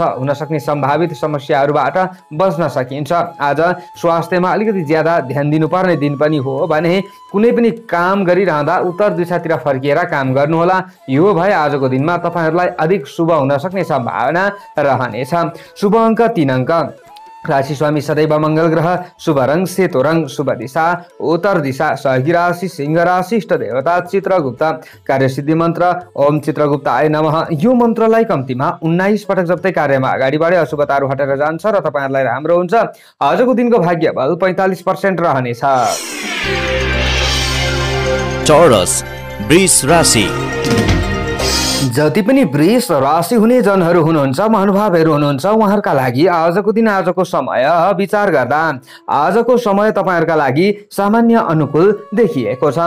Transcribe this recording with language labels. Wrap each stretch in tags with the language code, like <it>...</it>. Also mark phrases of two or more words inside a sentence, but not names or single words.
<ne>हुन सक्ने सम्भावित समस्याहरूबाट बच्न सकिन्छ। आज स्वास्थ्यमा अलिकति ज्यादा ध्यान दिनुपर्ने दिन पनि हो भने कुनै पनि काम गरिरहँदा उत्तर दिशातिर फर्किएर काम गर्नुहोला। यो भए आजको दिनमा तपाईहरूलाई अधिक शुभ हुन सक्ने सम्भावना रहनेछ। शुभ अङ्क 3 अङ्क। राशि स्वामी सदैव मंगल ग्रह। शुभ रंग सेतो रंग। शुभ दिशा उत्तर दिशा। सहयोगी राशि सिंह राशि। इष्ट देवता चित्रगुप्त। कार्यसिद्धि मन्त्र</ne> <sa>ओम चित्रगुप्ताय नमः।</sa> <ne>यो मन्त्रलाई कम्तीमा 19 पटक जप्दै कार्यमा अगाडि बढे अशुभताहरू हटेर जान्छ र तपाईहरुलाई राम्रो हुन्छ। आजको दिनको भाग्य बल 45% रहनेछ। टोरस वृष राशि। जति पनि वृष राशि हुने जनहरू हुनुहुन्छ, महानुभावहरू हुनुहुन्छ, उहाँहरूका लागि आजको दिन आजको समय विचार गर्दा आजको समय तपाईहरुका लागि सामान्य अनुकूल देखिएको छ।</ne>